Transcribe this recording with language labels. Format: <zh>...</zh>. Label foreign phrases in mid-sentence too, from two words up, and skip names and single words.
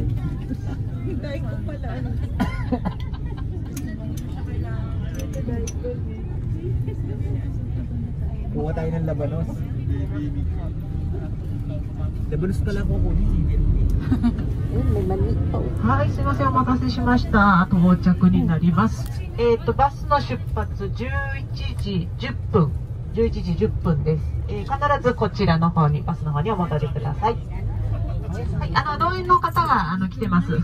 <tl>Hintay ko pala. Kuha tayo ng labanos. Labanos pala kukunin. may mani pa.</tl> <ja>はい、すいません、お待たせしました。到着になります。バスの出発11時10分。11時10分です。必ずこちらの方に、バスの方にお戻りください。はい、動員の方が来てます。</ja>